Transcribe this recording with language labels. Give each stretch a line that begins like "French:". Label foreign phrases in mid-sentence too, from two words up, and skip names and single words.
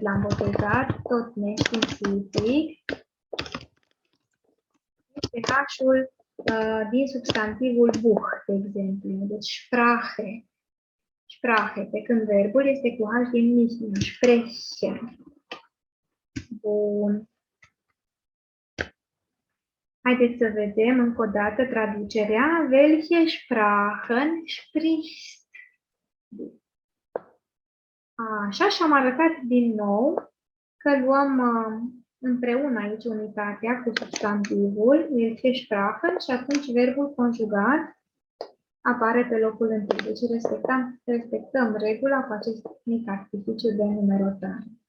Romanian: L-am botezat tot neștiințific. Este H-ul din substantivul Buch, de exemplu. Deci Sprache. Sprache, pe când verbul este cu H din Mischling. Sprechen. Bun. Haideți să vedem încă o dată traducerea.
German: Welche Sprachen sprichst du?
Romanian: Așa, și am arătat din nou că luăm împreună aici unitatea cu substantivul,
German: welche Sprachen,
Romanian: și atunci verbul conjugat apare pe locul întâi. Deci respectăm regula cu acest mic artificiu de numerotare.